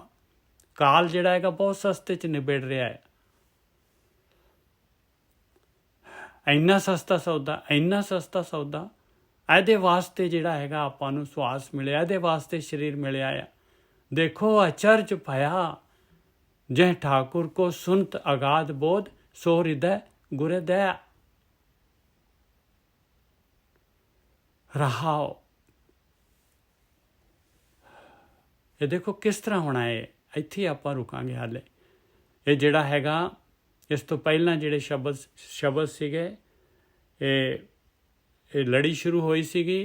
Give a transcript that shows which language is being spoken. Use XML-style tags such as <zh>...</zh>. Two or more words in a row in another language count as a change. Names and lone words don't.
<pa>ਕਾਲ ਜਿਹੜਾ ਹੈਗਾ ਬਹੁਤ ਸਸਤੇ 'ਚ ਨਿਬੜ ਰਿਹਾ ਹੈ। ਇੰਨਾ ਸਸਤਾ ਸੌਦਾ, ਇੰਨਾ ਸਸਤਾ ਸੌਦਾ। ਇਹਦੇ ਵਾਸਤੇ ਜਿਹੜਾ ਹੈਗਾ ਆਪਾਂ ਨੂੰ ਸਵਾਸ ਮਿਲਿਆ, ਇਹਦੇ ਵਾਸਤੇ ਸਰੀਰ ਮਿਲਿਆ ਆ।</pa> <bra>ਦੇਖੋ ਅਚਰਜ ਭਇਆ, ਜੈ ਠਾकुर को सुनत अगाध बोध, सो हृदय गुर दया। रहाओ।</bra> <pa>ਇਹ ਦੇਖੋ ਕਿਸ ਤਰ੍ਹਾਂ ਹੋਣਾ ਹੈ। ਇੱਥੇ ਆਪਾਂ ਰੁਕਾਂਗੇ ਹਾਲੇ। ਇਹ ਜਿਹੜਾ ਹੈਗਾ, ਇਸ ਤੋਂ ਪਹਿਲਾਂ ਜਿਹੜੇ ਸ਼ਬਦ ਸੀਗੇ, ਇਹ ਲੜੀ ਸ਼ੁਰੂ ਹੋਈ ਸੀਗੀ।</pa>